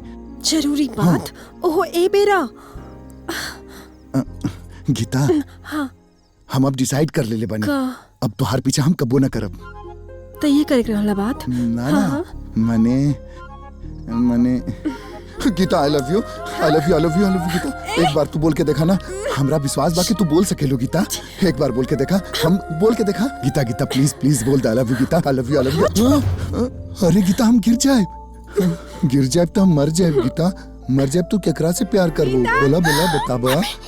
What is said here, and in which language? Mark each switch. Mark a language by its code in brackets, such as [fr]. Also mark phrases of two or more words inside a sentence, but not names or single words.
[bho] जरूरी बात? ओहो ए बेरा। गीता, हाँ। हम अब डिसाइड कर लेले बानी। अब तोहार पीछे हम कबो न करब। तो ये करे रहला बात? ना ना, मने गीता [en] I love you I love you I love you I love you [bho] गीता एक बार तू बोल के देखा ना हमरा विश्वास बाकी तू बोल सकेलो गीता एक बार बोल के देखा हम बोल के देखा गीता गीता [en] please please [bho] बोल दे [en] I love you [bho] गीता [en] I love you I love you [bho] अरे गीता हम गिर जाए तो हम मर जाए गीता मर जाए तू केकरा से प्यार करबो बोला बोला बताबा